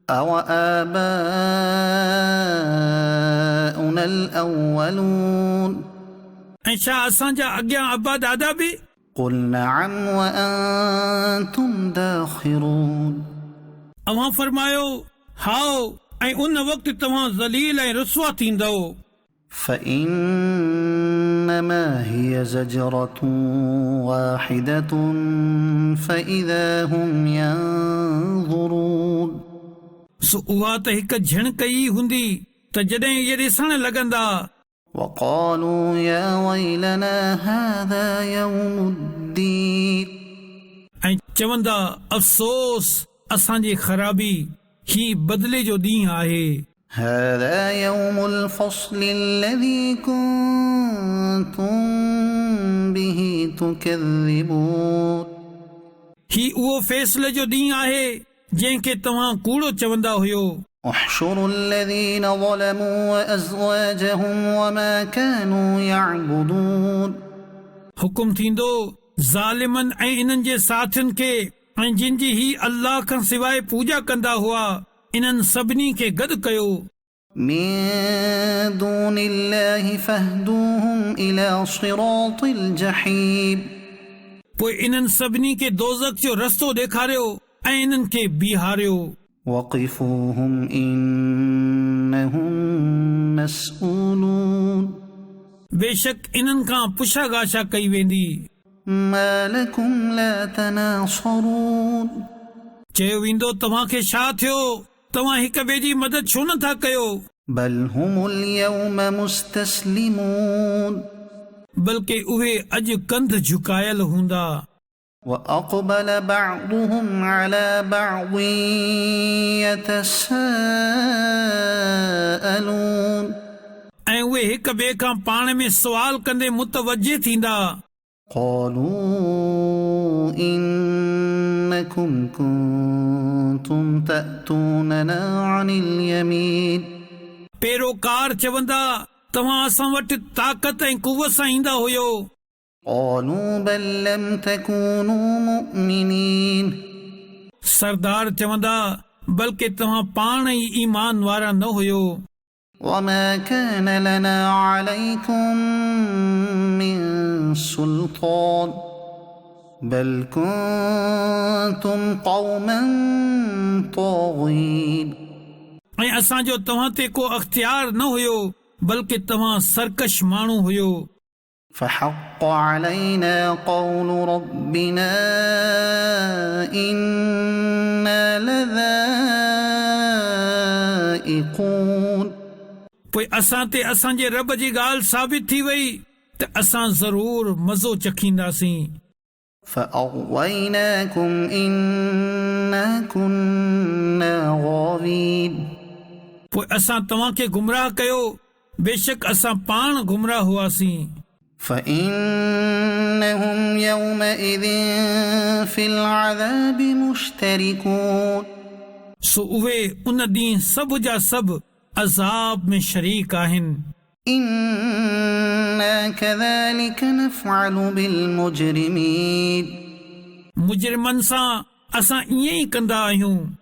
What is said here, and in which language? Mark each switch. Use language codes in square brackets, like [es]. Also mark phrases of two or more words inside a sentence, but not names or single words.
[ar] أَوَآبَاؤُنَا الْأَوَّلُونَ। [sd] ऐं छा असांजा अॻियां अबा दादा बि? [ar] قُلْ نَعَمْ وَأَنْتُمْ دَاخِرُونَ۔ [sd] अवां फरमायो हाओ ऐं उन वक़्तु तव्हां ज़लील ऐं रुसवा थींदव। [ar] فإنما هي زجرة واحدة فإذا هم ينظرون [sd] सो उहा त हिक झिणक ई हूंदी त जॾहिं इहे ॾिसण लॻंदा [ar] وقالوا يا ويلنا هذا يوم الدين [sd] ऐं चवंदा अफ़सोस असांजी ख़राबी ही बदिले जो ॾींहुं आहे [ar] هذا يوم الفصل الذي كنتم به تكذبون [sd] ही उहो फ़ैसिले जो ॾींहुं आहे जंहिंखे तव्हां कूड़ो चवंदा हुयो [ar] احشروا الذين ظلموا وأزواجهم وما كانوا يعبدون [sd] हुकुम थींदो ज़ालिमनि ऐं इन्हनि जे साथियुनि खे ऐं जिन जी ही अल्लाह खां सवाइ पूॼा कंदा हुआ इन्हनि सभिनी खे गॾु कयो [ar] من دون الله فاهدوهم إلى صراط الجحيم [sd] पोइ इन्हनि सभिनी खे दोज़ख जो रस्तो ॾेखारियो ऐं इन्हनि खे बीहारियो [ar] وقفوهم إنهم مسؤولون [sd] बेशक इन्हनि खां पुछा गाछा कई वेंदी [ar] ما لكم لا تناصرون [sd] चयो वेंदो तव्हांखे छा थियो तव्हां हिक ॿिए जी मदद छो नथा कयो [ar] بل هم اليوم مستسلمون [sd] बल्कि उहे अॼु कंध झुकायल हूंदा [ar] وأقبل بعضهم على بعض يتساءلون [sd] ऐं उहे हिक ॿिए खां पाण में सुवाल कंदे मुतवजे थींदा [ar] قالوا إنكم كنتم تأتوننا عن اليمين [sd] पेरोकार चवंदा तव्हां असां वटि ताक़त ऐं कुवत सां ईंदा हुयो [ar] قالوا بل لم تكونوا مؤمنين [sd] सरदार चवंदा बल्कि तव्हां पाण ई ईमान वारा न हुयो [ar] وما كان لنا عليكم من سلطان بل كنتم قوما طاغين [sd] ऐं असांजो तव्हां ते को अख्तियार न हुयो बल्कि तव्हां सरकश माण्हू हुयो [ar] فحق علينا قول ربنا إنا لذائقون [sd] पोइ असां ते असांजे रब जी ॻाल्हि साबित थी वई त असां ज़रूर मज़ो चखींदासीं [ar] فأغويناكم إنا كنا غاوين [sd] पोइ असां तव्हांखे गुमराह कयो बेशक असां पाण गुमराह हुआसीं [ar] فإنهم يومئذ في العذاب مشتركون [sd] सो उहे उन ॾींहुं सभु जा सभु अज़ाब में शरीक आहिनि [ar] إنا كذلك نفعل بالمجرمين [sd] मुजरिमनि सां असां ईअं ई कंदा आहियूं